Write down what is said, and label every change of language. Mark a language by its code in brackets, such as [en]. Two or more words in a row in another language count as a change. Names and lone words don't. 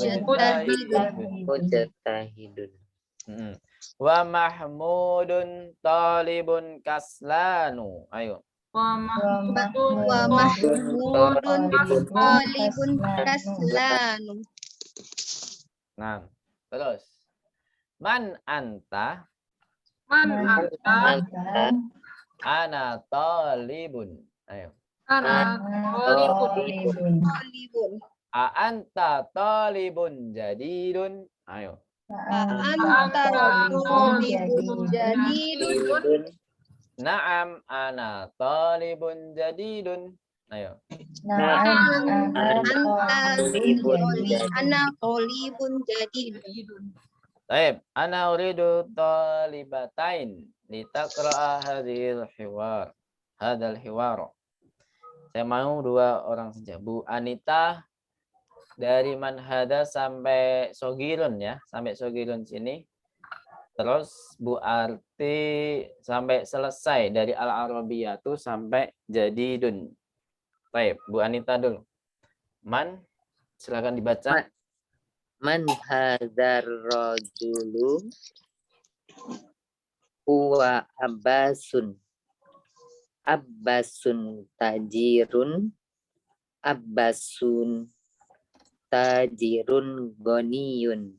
[ar] مجتهدون. ومحمود طالب كسلان. [id] Ayo. [ar] ومحمود طالب كسلان. [id] Nah, terus. [ar] من أنت, Man Man anta, anta, أنا طالب. Ayo. أنا طالب. talibun. Tolibun. أأنت طالب جديد. Ayo. أنت طالب جديد. Hidun. نعم أنا طالب جديد. [id] Ayo. [ar] نعم أنا Anta طالب جديد. أنا طالب جديد. Baik, أنا أريد طالبتين لتقرأ هذا الحوار. هذا الحوار. [id] Saya mau 2 orang saja. Bu Anita dari Manhada sampai Sogirun ya, sampai Sogirun sini. Terus Bu Arti sampai selesai dari Al-Arabiyatu sampai Jadidun. Baik, Bu Anita dulu. Man, silakan dibaca. [ar] من هذا الرجل هو عباس. عباس تاجر. عباس تاجر غني.